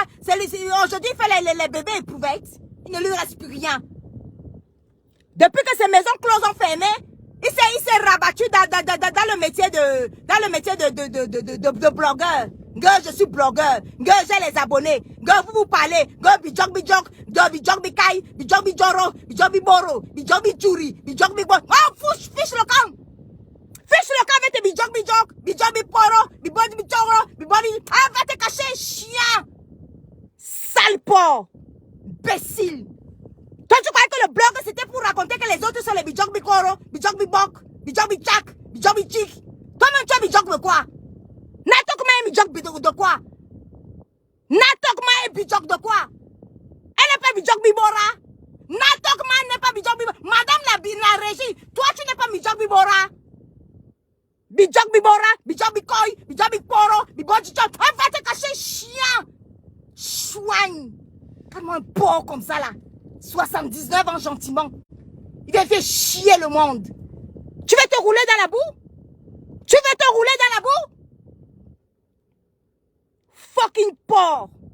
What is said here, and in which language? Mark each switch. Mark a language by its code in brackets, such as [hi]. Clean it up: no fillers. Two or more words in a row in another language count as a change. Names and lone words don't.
[fr] C'est Aujourd'hui, il fait les bébés éprouvettes. Il ne lui reste plus rien. Depuis que ces maisons closes ont fermé, il s'est rabattu dans le métier de blogueur. Je suis blogueur. J'ai les abonnés. Vous parlez. Bijok, Bikai, Bijok, Bijoro, Bijok, Biboro, Bijok, Bijuri, Bijok, Bibo. Oh, fiche le camp. Fiche le camp avec tes Bijok, Bijok, Biporo, Bibodi, Bijoro, Bibodi. Ah, va te cacher, chien. Sale porc. Imbécile. Toi, tu croyais que le blog, c'était pour raconter que les autres sont les Bijok, Bikoro, Bijok, Bibok, Bijok, Bichak, Bijok, Bichik. Toi-même, tu as Bijok de quoi? Natokma est Bijok de quoi? Natokma est Bijok de quoi? Elle n'est pas Bijok Bibora. Natokma n'est pas Bijok Bibora. Madame la régie, toi tu n'es pas Bijok Bibora. Bijok Bibora, Bijok Bikoy, Bijok Biporo, Bijok Bijok. Va te cacher, chien. Chouigne. Comme un porc comme ça là. 79 ans gentiment. Il vient faire chier le monde. Tu veux te rouler dans la boue? Tu veux te rouler dans la boue? Fucking porc.